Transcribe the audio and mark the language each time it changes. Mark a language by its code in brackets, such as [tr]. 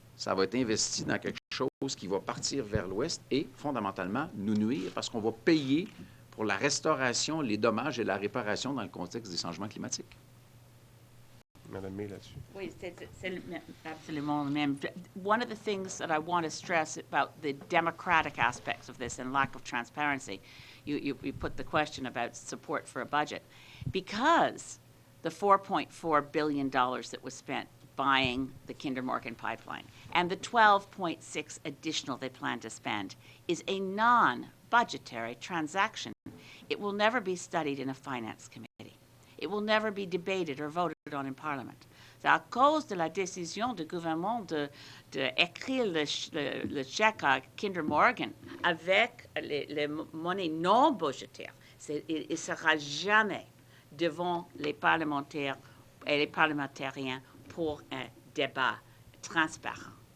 [fr] Ça va être investi dans quelque chose qui va partir vers l'ouest et, fondamentalement, nous nuire parce qu'on va payer pour la restauration, les dommages et la réparation dans le contexte des changements climatiques. Madame May, là-dessus. Oui, c'est absolument le même. [en] One of the things that I want to stress about the democratic aspects of this and lack of transparency, you put the question about support for a budget. Because the $4.4 billion that was spent buying the Kinder Morgan pipeline and the $12.6 additional they plan to spend is a non-budgetary transaction, it will never be studied in a finance committee. It will never be debated or voted on in Parliament. [fr] C'est à cause de la décision du gouvernement d'écrire le chèque à Kinder Morgan avec les monnaies non budgétaires. Il ne sera jamais devant les parlementaires et les parlementariens pour un débat transparent.